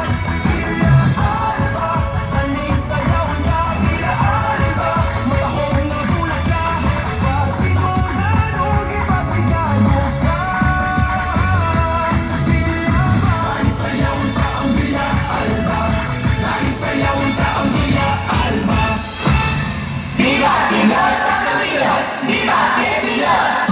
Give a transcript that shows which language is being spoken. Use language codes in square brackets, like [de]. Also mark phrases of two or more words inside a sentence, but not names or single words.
[ceb] Villa Alba, dali sayawan ka, Villa Alba, matahong nga bulak ka, pasigungan o gipasigarbo ka. Villaba, dali sayawan ka ang Villa Alba, dali sayawan ka ang Villa Alba. [es] Viva, Señor Santo Niño! Viva el Señor!